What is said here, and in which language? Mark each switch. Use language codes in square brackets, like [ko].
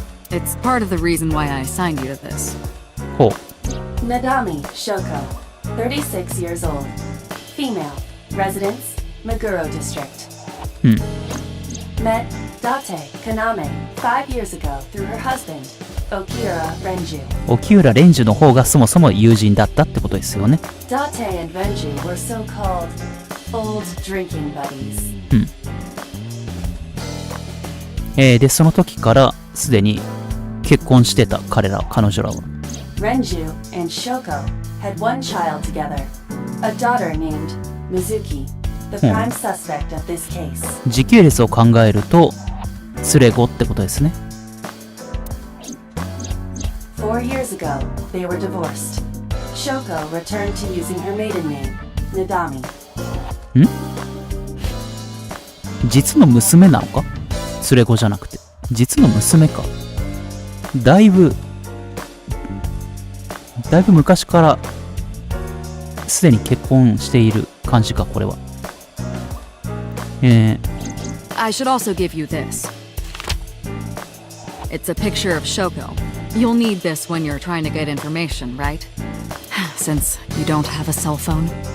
[en] It's part of the reason why I assigned you to this. [ja] ほう。 [en] Nadami Shoko, 36 years old. Female. Residence, Meguro District. Met Date Kaname 5 years ago through her husband, Okira Renju. [ja] 沖浦蓮樹の方がそもそも友人だったってことですよね。 [en] Date and Renju were so-called old drinking buddies. [ja] で、その時からすでに結婚してた彼ら、彼女らは。 [en] Renju and Shoko had one child together, a daughter named Mizuki, the prime suspect of this case. [ja] 時系列を考えると、連れ子ってことですね。 [en] 4 years ago, they were divorced. Shoko returned to using her maiden name, Nadami. [ja] 実の娘なのか？連れ子じゃなくて。実の娘か。だいぶ昔からすでに結婚している感じか、これは。 [en] I should also give you this. It's a picture of Shoko. You'll need this when you're trying to get information, right? Since you don't have a cell phone.